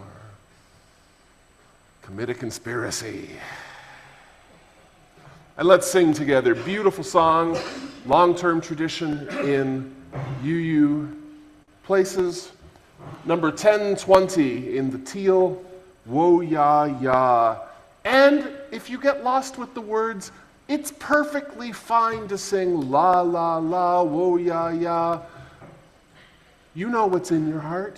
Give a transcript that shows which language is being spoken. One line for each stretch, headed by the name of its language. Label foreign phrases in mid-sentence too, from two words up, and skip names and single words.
English: Commit a conspiracy. And let's sing together. Beautiful song. long-term tradition in UU places. Number 1020 in the teal, wo ya ya. And if you get lost with the words, it's perfectly fine to sing la la la, wo ya ya. You know what's in your heart.